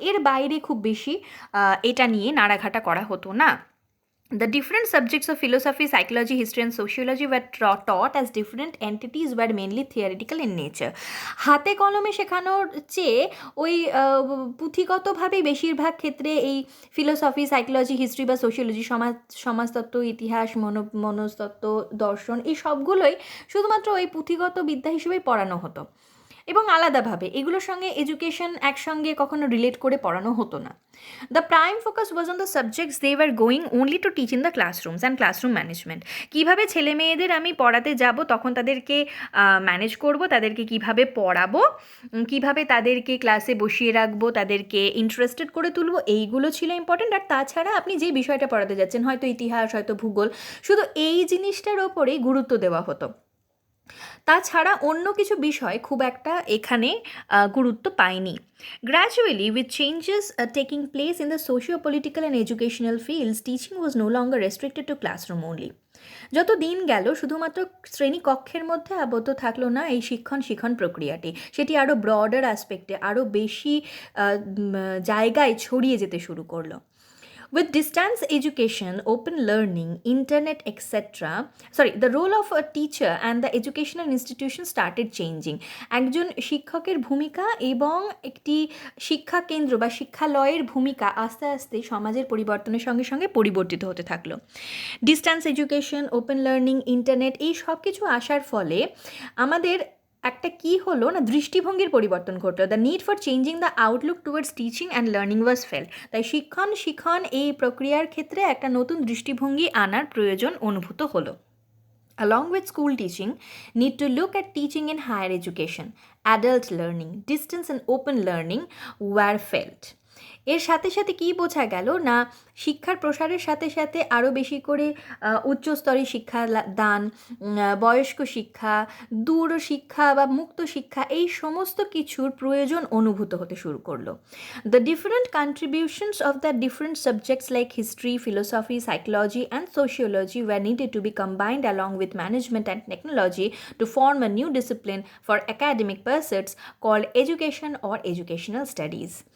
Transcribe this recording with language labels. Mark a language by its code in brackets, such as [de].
[bn] এর বাইরে খুব বেশি এটা নিয়ে নাড়াঘাটা করা হতো না। [en] The different subjects of philosophy, psychology, history and sociology were taught as different entities, were mainly theoretical in nature. [bn] হাতে কলমে শেখানোর চেয়ে ওই পুঁথিগতভাবেই বেশিরভাগ ক্ষেত্রে এই ফিলোসফি, সাইকোলজি, হিস্ট্রি বা সোশিওলজি, সমাজতত্ত্ব, ইতিহাস, মনস্তত্ত্ব, দর্শন, এই সবগুলোই শুধুমাত্র ওই পুঁথিগত বিদ্যা হিসেবেই পড়ানো হতো এবং আলাদাভাবে এগুলোর সঙ্গে এডুকেশন একসঙ্গে কখনো রিলেট করে পড়ানো হতো না। [en] The prime focus was on the subjects they were going only to teach in the classrooms and classroom management. [bn] কীভাবে ছেলে মেয়েদের আমি পড়াতে যাব, তখন তাদেরকে ম্যানেজ করব, তাদেরকে কিভাবে পড়াবো, কিভাবে তাদেরকে ক্লাসে বসিয়ে রাখবো, তাদেরকে ইন্টারেস্টেড করে তুলবো, এইগুলো ছিল ইম্পর্টেন্ট। আর তাছাড়া আপনি যে বিষয়টা পড়াতে যাচ্ছেন, হয়তো ইতিহাস, হয়তো ভূগোল, শুধু এই জিনিসটার ওপরেই গুরুত্ব দেওয়া হতো। তাছাড়া অন্য কিছু বিষয় খুব একটা এখানে গুরুত্ব পায়নি। [en] Gradually, with changes taking place in the socio-political and educational fields, teaching was no longer restricted to classroom only. [bn] যত দিন গেল শুধুমাত্র শ্রেণীকক্ষের মধ্যে আবদ্ধ থাকলো না এই শিক্ষণ প্রক্রিয়াটি, সেটি আরও ব্রডার অ্যাসপেক্টে, আরও বেশি জায়গায় ছড়িয়ে যেতে শুরু করলো। [en] With distance education, open learning, internet, etc., the role of a teacher and the educational institution started changing. [bn] একজন শিক্ষকের ভূমিকা এবং একটি শিক্ষা কেন্দ্র বা শিক্ষালয়ের ভূমিকা আস্তে আস্তে সমাজের পরিবর্তনের সঙ্গে সঙ্গে পরিবর্তিত হতে থাকলো। Distance education, open learning, internet, এই সব কিছু আসার ফলে আমাদের একটা কি হলো না, দৃষ্টিভঙ্গির পরিবর্তন ঘটলো। [en] The need for changing the outlook towards teaching and learning was felt. [bn] তাই শিক্ষণ এই প্রক্রিয়ার ক্ষেত্রে একটা নতুন দৃষ্টিভঙ্গি আনার প্রয়োজন অনুভূত হলো। [en] Along with school teaching, need to look at teaching in higher education, adult learning, distance and open learning were felt. [bn] এর সাথে সাথে কী বোঝা গেল না, শিক্ষার প্রসারের সাথে সাথে আরও বেশি করে উচ্চস্তরের শিক্ষা দান, বয়স্ক শিক্ষা, দূর শিক্ষা বা মুক্ত শিক্ষা, এই সমস্ত কিছুর প্রয়োজন অনুভূত হতে শুরু করলো। [en] The different contributions of the different subjects like history, philosophy, psychology and sociology were needed to be combined along with management and technology to form a new discipline for academic pursuits called education or educational studies.